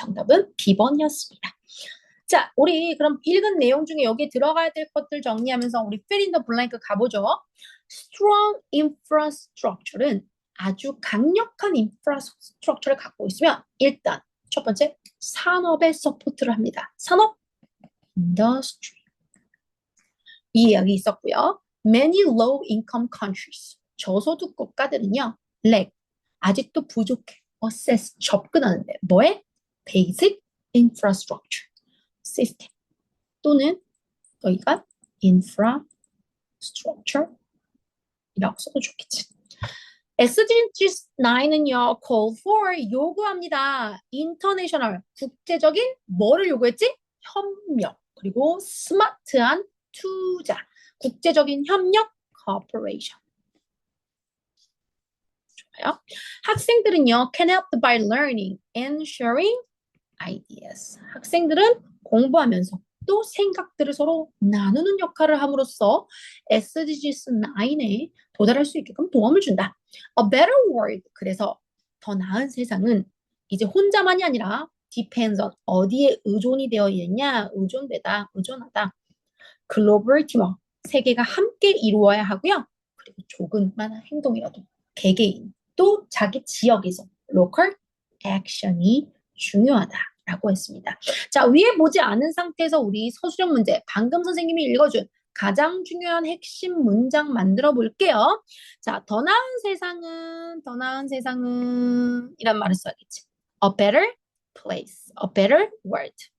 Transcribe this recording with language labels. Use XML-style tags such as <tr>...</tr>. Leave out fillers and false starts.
<ko>정답은 B번이었습니다. 자, 우리 그럼 읽은 내용 중에 여기 들어가야 될 것들 정리하면서 우리</ko> <en>fill in the blank</en> <ko>가보죠. Strong infrastructure는 아주 강력한 인프라스트럭처를 갖고 있으면 일단 첫 번째 산업에 서포트를 합니다. 산업, industry. 이 이야기 있었고요. Many low-income countries, 저소득 국가들은요, lack, 아직도 부족해. access, 접근하는데 뭐에?</ko> <en>basic infrastructure.</en> <ko>시스템 또는 여기가 infrastructure 이라고 써도 좋겠지. SDG 9은요, call for 요구합니다. international 국제적인 뭐를 요구했지? 협력 그리고 스마트한 투자 국제적인 협력 cooperation. 좋아요. 학생들은요</ko> <en>can help by learning and sharing ideas.</en> <ko>학생들은 공부하면서 또 생각들을 서로 나누는 역할을 함으로써 SDGs 9에 도달할 수 있게끔 도움을 준다.</ko> <en>A better world.</en> <ko>그래서 더 나은 세상은 이제 혼자만이 아니라</ko> <en>depends on</en> <ko>어디에 의존이 되어 있느냐, 의존되다, 의존하다. 글로벌 팀워크. 세계가 함께 이루어야 하고요. 그리고 조금만 행동이라도 개개인 또 자기 지역에서 local action이 중요하다라고 했습니다. 자, 위에 보지 않은 상태에서 우리 서술형 문제 방금 선생님이 읽어준 가장 중요한 핵심 문장 만들어 볼게요. 자, 더 나은 세상은 이란 말을 써야겠지.</ko> <en>A better place, a better world.</en>